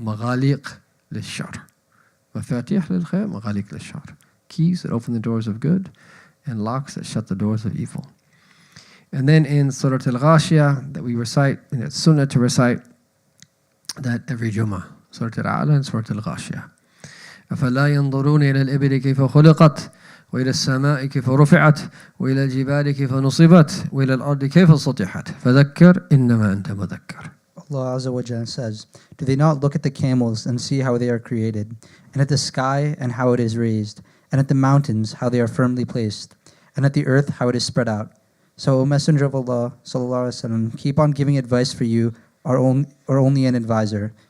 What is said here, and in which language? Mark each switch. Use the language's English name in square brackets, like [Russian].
[Arabic] Maghaliq lil-shar. Mafatih lil-khair, maghaliq lil-shar. [English] Keys that open the doors of good and locks that shut the doors of evil. And then in Surah Al-Ghashiyah that we recite, and it's sunnah to recite that every Jummah. Surah Al-A'la and Surah Al-Ghashiyah. [Arabic] أَفَلَا يَنظُرُونَ إِلَى الْإِبِلِ كَيْفَ خُلِقَتْ وإلى السماء كيف رفعت وإلى الجبال كيف نصبت وإلى الأرض كيف سطحت فذكر إنما أنت مذكر. [English] Allah Azza wa Jalla says, do they not look at the camels and see how they are created, and at the sky and how it is raised, and at the mountains how they are firmly placed, and at the earth how it is spread out? So, O Messenger of Allah, sallallahu alaihi wasallam, keep on giving advice for you, or only an advisor.